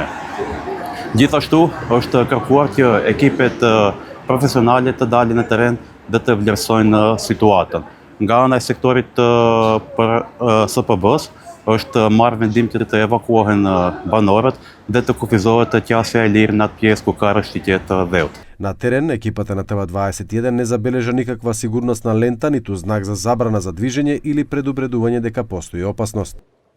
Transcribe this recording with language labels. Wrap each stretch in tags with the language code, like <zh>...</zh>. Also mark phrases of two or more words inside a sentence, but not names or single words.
<sq>Gjithashtu është kërkuar që ekipet profesionale të dalin në terren dhe të vlerësojnë situatën. Nga ana e sektorit për SPB-s është marrë vendim që të evakuohen banorët dhe të kufizohet të qasja e lirë në atë pjesë ku ka rrëshqitje të dheut.</sq> <mk>На терен, екипата на ТВ21 не забележа никаква сигурносна лента, ниту знак за забрана за движење или предупредување дека постои опасност.</mk>